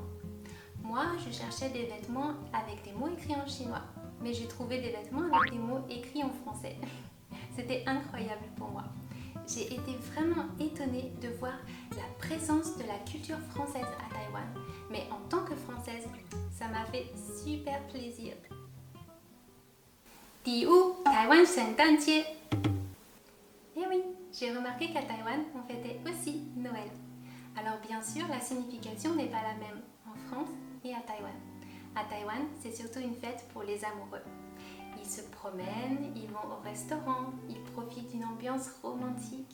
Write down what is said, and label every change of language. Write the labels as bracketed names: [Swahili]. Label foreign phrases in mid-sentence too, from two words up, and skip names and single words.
[French] Moi, je cherchais des vêtements avec des mots écrits en chinois, mais j'ai trouvé des vêtements avec des mots écrits en français. C'était incroyable pour moi. J'ai été vraiment étonnée de voir la présence de la culture française à Taïwan, mais en tant que Française, ça m'a fait super plaisir. [Chinese] 第五，台湾圣诞节。 [French] Eh oui, j'ai remarqué qu'à Taïwan, on fêtait aussi Noël. Alors bien sûr, la signification n'est pas la même en France et à Taïwan. À Taïwan, c'est surtout une fête pour les amoureux. Ils se promènent, ils vont au restaurant, ils profitent d'une ambiance romantique.